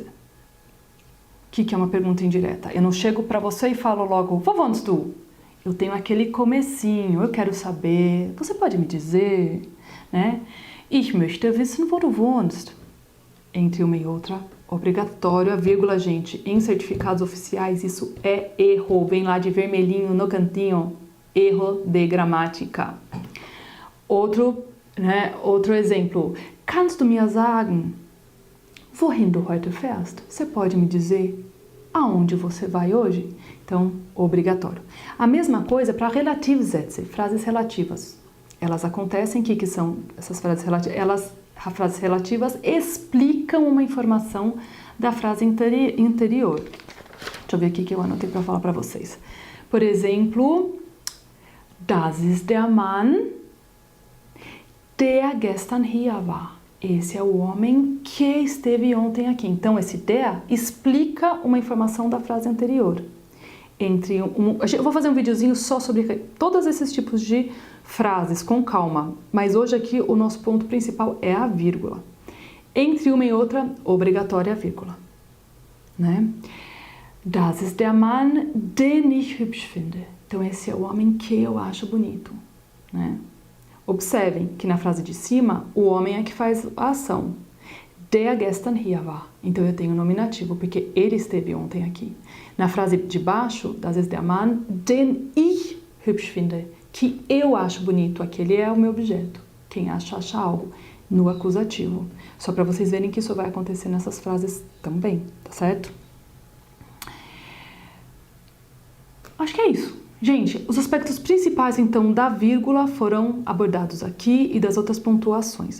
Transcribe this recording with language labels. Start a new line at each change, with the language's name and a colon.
Portuguese: O que é uma pergunta indireta? Eu não chego para você e falo logo,
German: wo wohnst du?
Portuguese: Eu tenho aquele comecinho, eu quero saber, você pode me dizer, né?
German: Ich möchte wissen, wo du wohnst.
Portuguese: Entre uma e outra, obrigatório a vírgula, gente. Em certificados oficiais, isso é erro. Vem lá de vermelhinho no cantinho. Erro de gramática. Outro exemplo.
German: Kannst du mir sagen, wohin du heute fährst?
Portuguese: Você pode me dizer aonde você vai hoje? Então, obrigatório. A mesma coisa para Relativsätze, frases relativas. Elas acontecem, que são essas frases relativas? Frases relativas explicam uma informação da frase anterior. Deixa eu ver aqui que eu anotei para falar para vocês. Por exemplo,
German: das ist der Mann, der gestern hier war.
Portuguese: Esse é o homem que esteve ontem aqui. Então, esse der explica uma informação da frase anterior. Eu vou fazer um videozinho só sobre todos esses tipos de frases, com calma. Mas hoje aqui o nosso ponto principal é a vírgula. Entre uma e outra, obrigatória a vírgula. Né?
German: Das ist der Mann, den ich hübsch finde.
Portuguese: Então, esse é o homem que eu acho bonito. Né? Observem que na frase de cima, o homem é que faz a ação.
German: der gestern hier war.
Portuguese: Então eu tenho nominativo, porque ele esteve ontem aqui. Na frase de baixo,
German: das ist der Mann, den ich hübsch finde,
Portuguese: que eu acho bonito. Aquele é o meu objeto. Quem acha, acha algo. No acusativo. Só para vocês verem que isso vai acontecer nessas frases também, tá certo? Acho que é isso. Gente, os aspectos principais, então, da vírgula foram abordados aqui e das outras pontuações.